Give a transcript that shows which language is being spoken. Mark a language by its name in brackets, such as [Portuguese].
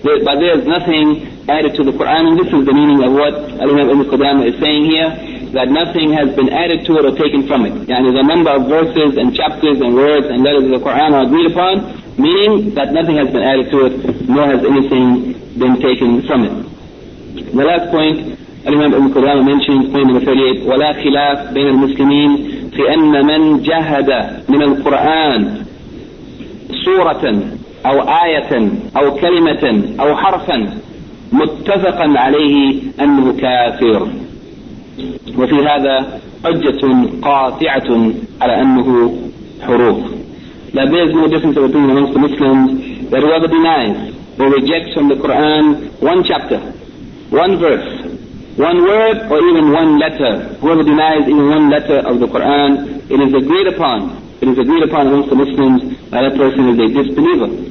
[English] But there is nothing added to the Quran, and this is the meaning of what Al-Imam Ibn Qudamah is saying here, that nothing has been added to it or taken from it. Yani the number of verses and chapters and words and letters of the Quran are agreed upon, meaning that nothing has been added to it, nor has anything been taken from it. The last point, Al-Imam Ibn Qudamah mentions point number 38, [Arabic] وَلَا خِلَافْ بَيْنَ الْمُسْلِمِينَ فِي أَنَّ مَنْ جَهَدَ مِنَ الْقُرْآنِ سُورَةً أَوْ آيَةً أَوْ كَلِمَةً أَوْ حَرْفًا مُتَّفَقًا عَلَيْهِ أَنْهُ كَافِرٌ وَفِي هَذَا حُجَّةٌ قَاطِعَةٌ عَلَى أَنَّهُ حُرُوفٌ. [English] That there is no difference of opinion amongst the Muslims that whoever denies or rejects from the Quran one chapter, one verse, one word, or even one letter, whoever denies even one letter of the Quran, it is agreed upon amongst the Muslims that that person is a disbeliever.